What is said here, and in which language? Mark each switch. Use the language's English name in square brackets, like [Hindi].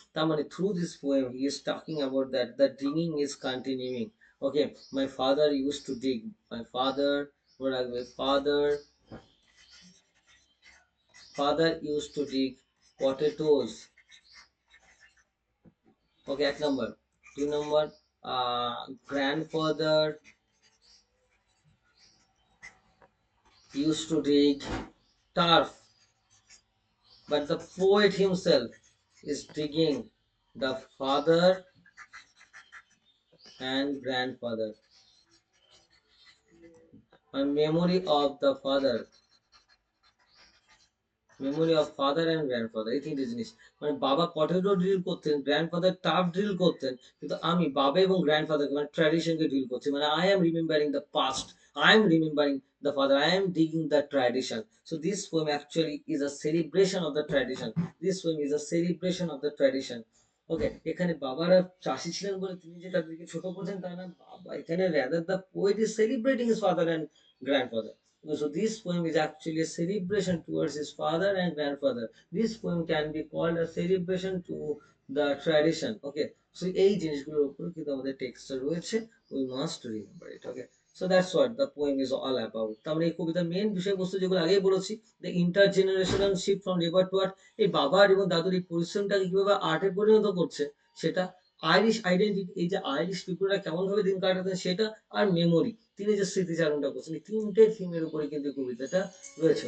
[Bangla] তার মানে [English] Through this poem he is talking about that the digging is continuing. Okay, my father use to dig, my father, [Bangla] মনে রাখবে, [English] Father use to dig potatoes. [Bangla] ওকে, এক নম্বর। 2 নম্বর, [English] grandfather used to dig turf, but the poet himself is digging the father and grandfather. A memory of the father, memory of father and grandfather, [Bangla] এই তিনটে জিনিস, মানে বাবা potato drill করতেন, grandfather tough drill করতেন, কিন্তু আমি বাবা এবং গ্র্যান্ডফাদারকে মানে ট্র্যাডিশনকে ড্রিল করছি, মানে [English] I am remembering the past, I am remembering the father, I am digging the tradition. So this poem actually is a celebration of the tradition, this poem is a celebration of the tradition. [Bangla] ওকে, এখানে বাবারা চাষি ছিলেন বলে তিনি যে তাদেরকে ছোট করছেন তা না, বাবা এখানে [English] rather the poet is celebrating his father and grandfather. So this poem is actually a celebration towards his father and grandfather. This poem can be called a celebration to the tradition. Okay, so [Bangla] এই জিনিসগুলোর উপর কিন্তু আমাদের টেক্সটটা রয়েছে, [English] we must remember it. Okay, so that's what the poem is all about. [Bangla] তার মানে এই কবিতার মেন বিষয়বস্তু যেগুলো আগেই বলেছি, [English] the intergenerational shift from labour to art, [Bangla] এই বাবার এবং দাদুর এই পরিশ্রমটাকে কিভাবে আর্টে পরিণত করছে সেটা, আইরিশ আইডেন্টিটি, এই যে আইরিশ পিপুলরা কেমন ভাবে দিন কাটাতেন সেটা, আর মেমোরি, তিনি যে স্মৃতিচারণটা করছেন, এই তিনটে থিমের উপরে কিন্তু এই কবিতাটা রয়েছে।